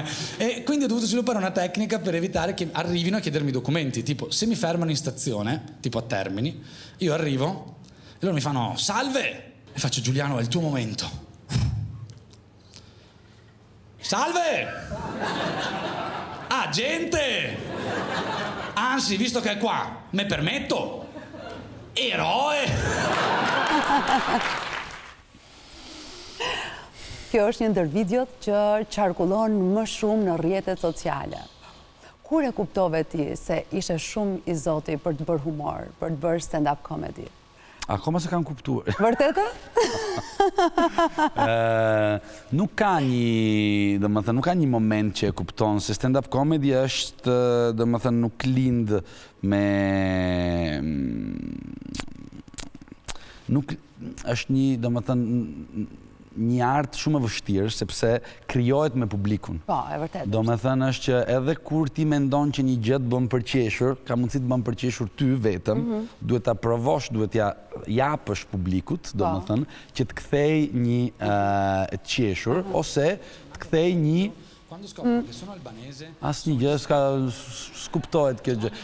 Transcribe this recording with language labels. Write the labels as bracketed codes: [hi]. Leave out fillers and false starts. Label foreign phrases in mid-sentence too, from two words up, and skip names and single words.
[it] E quindi ho dovuto sviluppare una tecnica per evitare che arrivino a chiedermi documenti, tipo se mi fermano in stazione, tipo a Termini, io arrivo e loro mi fanno salve e faccio Giuliano è il tuo momento. Salve! Ah, gente! Anzi, visto che è qua, me permetto? Eroe! [sq] Kjo është një ndër videot që qarkullon më shumë në rrjetet sociale. Kur e kuptove ti se ishe shumë i zoti për të bërë humor, për të bërë [en] stand-up comedy? [sq] Akoma se kam kuptuar. Vërtetë? Nuk ka një moment që e kupton se [en] stand-up comedy [sq] është, domethënë, nuk lind me nuk është një, domethënë, një artë shumë e vështirë, sepse krijohet me publikun. Po, e vërtetë. Domethënë është që edhe kur ti mendon që një gjë të bën përqeshur, ka mundësi të bën përqeshur ty vetëm, duhet ta provosh, duhet t'ja japësh publikut, domethënë, që të kthej një të qeshur ose të kthej një asnjë gjë s'kuptohet kjo gjë.